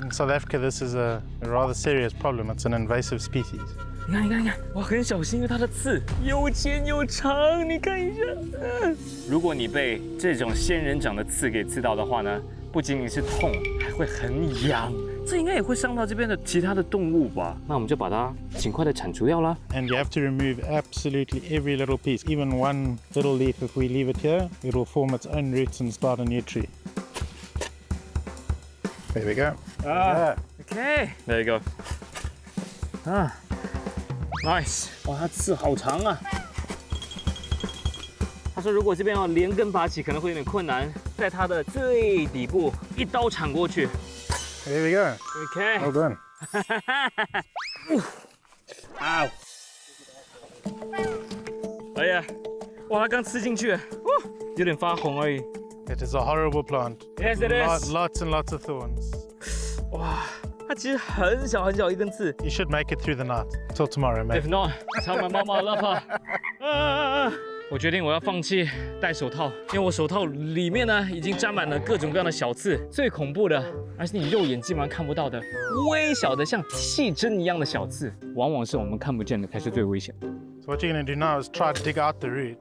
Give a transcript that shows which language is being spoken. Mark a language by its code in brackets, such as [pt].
[en] In South Africa, this is a rather serious problem. It's an invasive species. [zh] 你看，我很小心，因为它的刺又尖又长，你看一下。如果你被这种仙人掌的刺给刺到的话呢，不仅仅是痛，还会很痒。这应该也会伤到这边的其他的动物吧？那我们就把它尽快的铲除掉啦。 [en] And you have to remove absolutely every little piece, even one little leaf. If we leave it here, it will form its own roots and start a new tree. There we go. Okay, there you go. Nice. [zh] 哇，它刺好长啊。他说，如果这边要连根拔起，可能会有点困难，在它的最底部一刀铲过去。 [en] There we go. Okay. Well done. [zh] 啊！哎呀，哇，它刚吃进去，有点发红而已。 [en] It is a horrible plant. Yes, it is. Lots and lots of thorns. [zh] 哇，它其实很小一根刺。 [en] You should make it through the night. Till tomorrow, mate. If not, tell my mama I love her. [zh] 我决定我要放弃戴手套，因为我手套里面呢已经沾满了各种各样的小刺。最恐怖的，而是你肉眼基本上看不到的微小的像细针一样的小刺，往往是我们看不见的才是最危险的。 [en] So what you're going to do now is try to dig out the root.